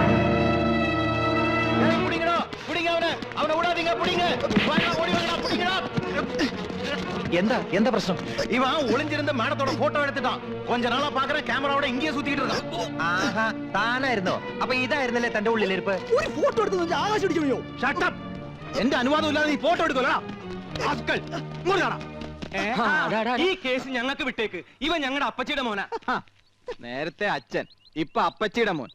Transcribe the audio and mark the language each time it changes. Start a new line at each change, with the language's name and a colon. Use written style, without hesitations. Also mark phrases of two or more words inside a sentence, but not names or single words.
Tamil: என்ன பிரச்சனை? இவன் ஒளிஞ்சிருந்த மேடத்தோட போட்டோ எடுத்துட்டான். கொஞ்ச நாளா பாக்குற கேமராவோட இங்கேயே சுத்திட்டு இருக்கான்.
Malayalam: ആഹാ, താനായിരുന്നോ? അപ്പൊ ഇതായിരുന്നല്ലേ തന്റെ ഉള്ളിലിരിപ്പ്? ഒരു ഫോട്ടോ എടുത്ത് ആകാശം ഇടിച്ചു.
English: shut up.
Malayalam: എന്റെ അനുവാദം ഇല്ലാതെ നീ ഫോട്ടോ എടുക്കലടാ. ഈ കേസ് ഞങ്ങൾക്ക് വിട്ടേക്ക്. ഇവൻ ഞങ്ങളുടെ അപ്പച്ചിയുടെ മോനാ. നേരത്തെ അച്ഛൻ, ഇപ്പൊ അപ്പച്ചിയുടെ മോൻ.